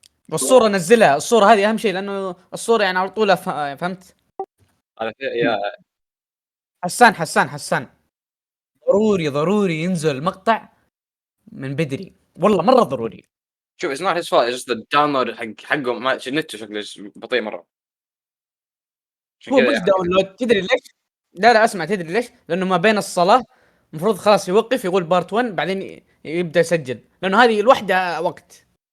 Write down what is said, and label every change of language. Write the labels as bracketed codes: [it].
[ar] والصورة نزلها، الصورة هذه اهم شيء لانه الصورة يعني على طول فهمت. [en] Yeah. [ar] حسان ضروري ينزل مقطع من بدري، والله مرة ضروري. شوف [en] it's not his fault. It's just the download [ar] حقه ما النت شكله بطيء مرة. عشان هو كذا مش يعني. داونلود، تدري ليش؟ لا اسمع، تدري ليش؟ لانه ما بين الصلاة المفروض خلاص يوقف يقول بارت 1 بعدين يبدا يسجل، لانه هذه الوحدة وقت.